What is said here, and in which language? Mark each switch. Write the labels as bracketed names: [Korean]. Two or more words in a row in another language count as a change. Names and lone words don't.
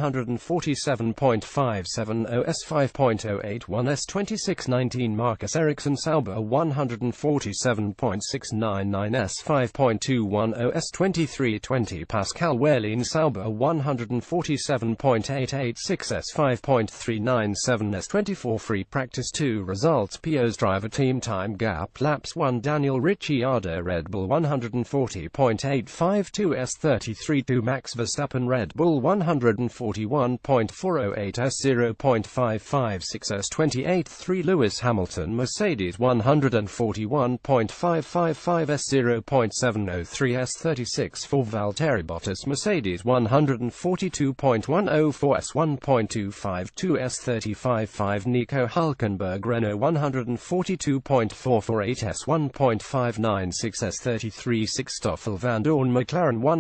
[English] 147.570 S5.081 S26 19 Marcus Ericsson Sauber 147.699 S5.210 S23 20 Pascal Wehrlein Sauber 147.886 S5.397 S24 free practice 2 results PO's driver team time gap laps 1 Daniel Ricciardo Red Bull 140.852 S33 2 Max Verstappen Red Bull 141.408 S0.556 S28 3 Lewis Hamilton Mercedes 141.555 S0.703 S36 4 Valtteri Bottas Mercedes 142.104 S1.252 S35 5 Nico Hülkenberg Renault 142.448 S1.596 S33 6 Stoffel Vandoorne McLaren